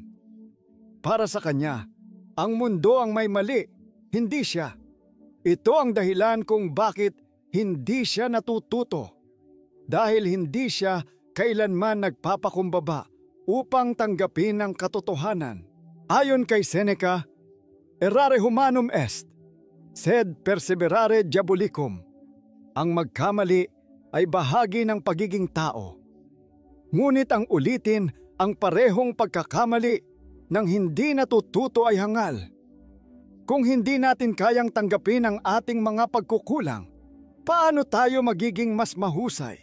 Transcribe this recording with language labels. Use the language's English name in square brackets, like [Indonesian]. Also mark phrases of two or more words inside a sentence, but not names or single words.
[Filipino] Para sa kanya, ang mundo ang may mali, hindi siya. Ito ang dahilan kung bakit hindi siya natututo. Dahil hindi siya kailanman nagpapakumbaba upang tanggapin ang katotohanan. Ayon kay Seneca, [Latin] errare humanum est, sed perseverare diabolicum. [Filipino] Ang magkamali ay bahagi ng pagiging tao. Ngunit ang ulitin ang parehong pagkakamali ng hindi natututo ay hangal. Kung hindi natin kayang tanggapin ang ating mga pagkukulang, paano tayo magiging mas mahusay?